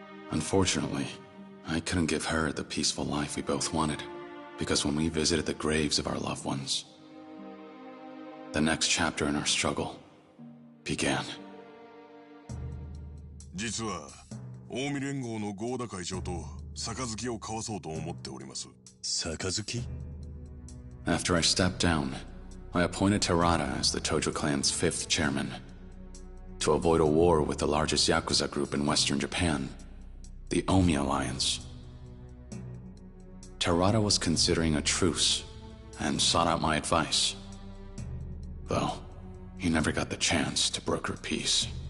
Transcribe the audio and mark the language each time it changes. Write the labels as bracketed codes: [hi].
[en] Unfortunately, I couldn't give her the peaceful life we both wanted, because when we visited the graves of our loved ones, the next chapter in our struggle began. [ja] 実は近江連合の合田会長と杯を交わそうと思っております。杯? [en] After I stepped down, I appointed Terada as the Tojo clan's 5th chairman. To avoid a war with the largest Yakuza group in Western Japan, the Omi Alliance. Terada was considering a truce and sought out my advice, though he never got the chance to broker peace.